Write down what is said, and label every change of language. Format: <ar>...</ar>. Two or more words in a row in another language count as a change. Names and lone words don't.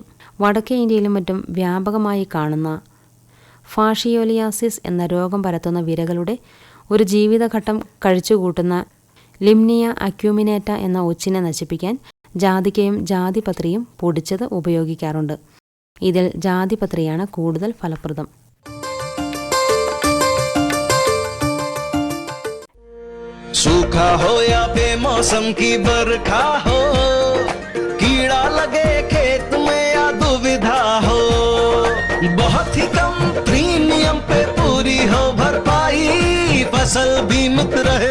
<ml>വടക്കേ ഇന്ത്യയിലും മറ്റും വ്യാപകമായി കാണുന്ന ഫാഷിയോലിയാസിസ് എന്ന രോഗം പരത്തുന്ന വിരകളുടെ ഒരു ജീവിതഘട്ടം കഴിച്ചുകൂട്ടുന്ന ലിംനിയ അക്യൂമിനേറ്റ എന്ന ഒച്ചിനെ നശിപ്പിക്കാൻ ജാതിക്കയും ജാതിപത്രിയും പൊടിച്ചത് ഉപയോഗിക്കാറുണ്ട്. ഇതിൽ ജാതിപത്രിയാണ് കൂടുതൽ ഫലപ്രദം.</ml> <hi>सूखा हो या बेमौसम की बरखा हो, कीड़ा लगे खेत में या दुविधा हो, बहुत ही कम प्रीमियम पे पूरी हो भरपाई, फसल बीमित रहे</hi>